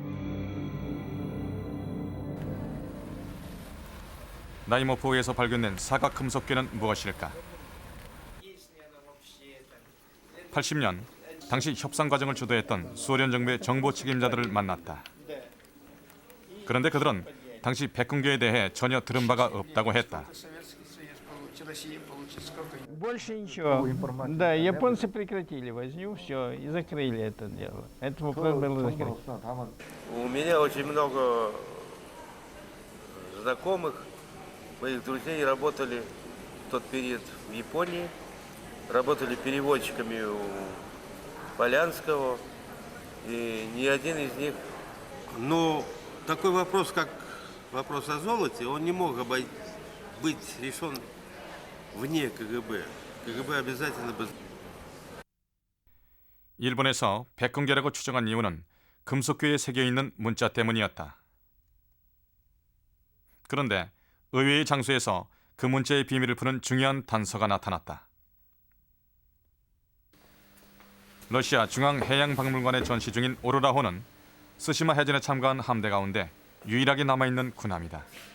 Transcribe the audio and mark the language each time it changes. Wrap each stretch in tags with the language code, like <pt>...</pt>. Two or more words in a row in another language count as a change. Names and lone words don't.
<ko>나이모프호에서 발견된 사각 금속괴는 무엇일까? 80년 당시 협상 과정을 주도했던 소련 정부의 정보 책임자들을 만났다. 그런데 그들은 당시 백근계에 대해 전혀 들은 바가 없다고 했다.</ko> <ru>Больше ничего. Да, японцы прекратили возню, все, и закрыли это дело. Это вопрос был закрыт. У меня очень много знакомых, моих друзей работали в тот период в Японии, работали переводчиками у Полянского, и ни один из них... Ну, такой вопрос, как вопрос о золоте, он не мог быть решен вне КГБ. КГБ обязательно бы...</ru> <ko>일본에서 백근계라고 추정한 이유는 금속괴에 새겨있는 문자 때문이었다. 그런데 의외의 장소에서 그 문자의 비밀을 푸는 중요한 단서가 나타났다. 러시아 중앙해양박물관에 전시 중인 오로라호는 스시마 해전에 참가한 함대 가운데 유일하게 남아있는 군함이다.</ko>